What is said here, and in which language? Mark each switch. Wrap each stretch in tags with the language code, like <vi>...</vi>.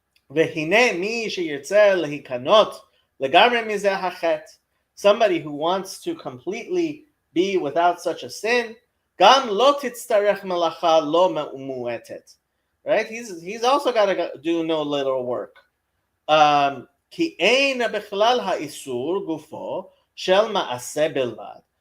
<he>והנה מי שירצה להיכנות לגמרי מזה החטא,</he> <en>somebody who wants to completely be without such a sin,</en> <he>גם לא תצטרך מלאכה לא מועטת.</he> <en>Right? He's also got to do no little work.</en> <he>כי אין בכלל האיסור גופו של מעשה בלבד.</he>